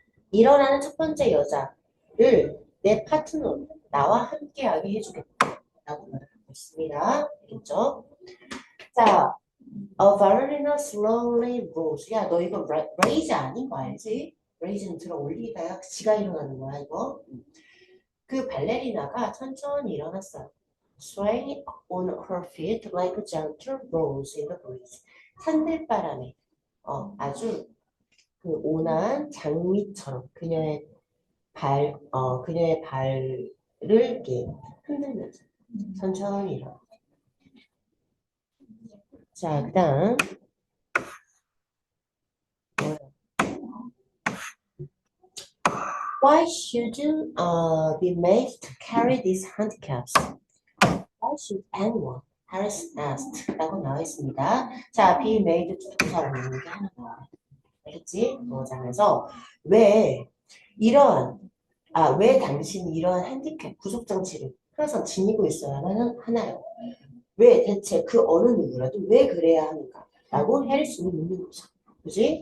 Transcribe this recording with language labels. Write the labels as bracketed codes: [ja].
[ko] 일어나는 첫 번째 여자를 내 파트너, 나와 함께하게 해주겠다라고 말하고 있습니다. 알겠죠? 자, a ballerina slowly rose. 야, 너 이거 raise 아닌 거 알지? raise는 들어 올리다야. 지가 일어나는 거야, 이거. 그 발레리나가 천천히 일어났어요. [en] Swaying on her feet like a gentle rose in the breeze. [ko] 산들바람에 아주 그 온화한 장미처럼 그녀의 발을 이렇게 흔들면서 천천히 일어나. [en] 자, 그다음 Why should you be made to carry these handicaps? Why should anyone? Harris asked. 라고 나와 있습니다. [ko] 자, be made to 동사로 있는 게 하나 나와요. 알겠지? 자, 그래서 왜 왜 당신이 이러한 핸디캡, 구속장치를 항상 지니고 있어야만 하나요? 왜 대체 그 어느 누구라도 왜 그래야 하는가? 라고 해리슨이 묻는 거죠. 그지?